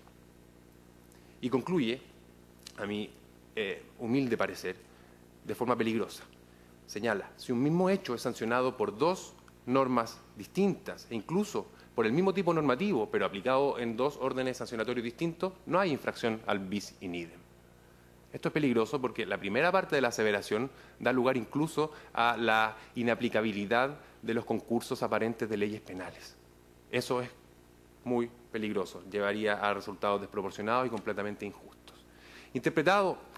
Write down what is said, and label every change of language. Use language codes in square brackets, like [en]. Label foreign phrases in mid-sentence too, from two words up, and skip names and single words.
[es] Y concluye, a mi humilde parecer, de forma peligrosa. Señala, si un mismo hecho es sancionado por dos normas distintas e incluso por el mismo tipo normativo, pero aplicado en dos órdenes sancionatorios distintos, no hay infracción al [la] bis in idem. [es] Esto es peligroso porque la primera parte de la aseveración da lugar incluso a la inaplicabilidad de los concursos aparentes de leyes penales. Eso es muy peligroso, llevaría a resultados desproporcionados y completamente injustos.